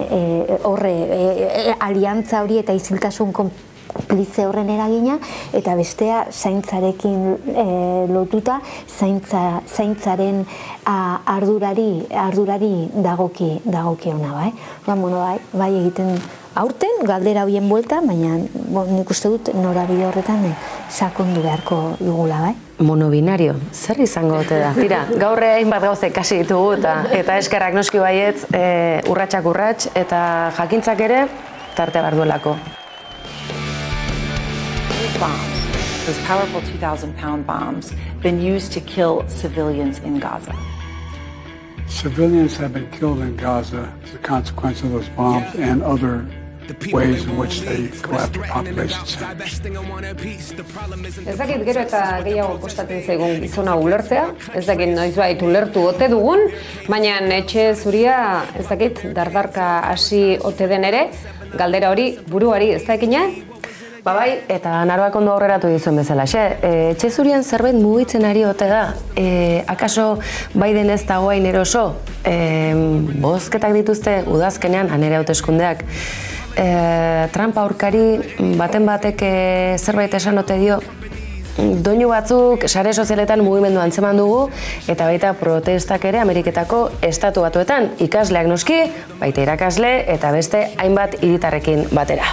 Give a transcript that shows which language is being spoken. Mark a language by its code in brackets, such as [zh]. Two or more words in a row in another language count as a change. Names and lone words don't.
[eu] aliantza hori eta isiltasun konplize horren eragina, eta bestea zaintzarekin lotuta zaintzaren ardurari dagokiona, bai egiten aurten galdera horien buelta, baina nik uste dut norabide horretan sakondu beharko dugula, bai? Monobinario, zer izango ote da? Tira, gaur hainbat gauza ikasi ditugu eta eskerrak noski baietz urratsak urrats eta jakintzak ere tarte behar duelako. [en] Those powerful 2,000-pound bombs been used to kill civilians in Gaza. Civilians have been killed in Gaza as a consequence of those bombs and other ways in which they go after population centers. [eu] Ez dakit gero eta gehiago kostatzen zaigun gizona ulertzea, ez dakit noizbait ulertu ote dugun, baina etxe zuria ez dakit dardarka hasi ote den ere, galdera hori buruari ez da ekina? Ba bai, eta Naroak ondo aurreratu dizuen bezala, etxe zurian zerbait mugitzen ari ote da, akaso Biden ez dago hain eroso, bozketak dituzte udazkenean, anere hauteskundeak, Trump aurkari baten batek zerbait esan ote dio, doinu batzuk sare sozialetan mugimendu antzeman dugu, eta baita protestak ere Ameriketako estatu batuetan, ikasleak noski, baita irakasle eta beste hainbat hiritarrekin batera.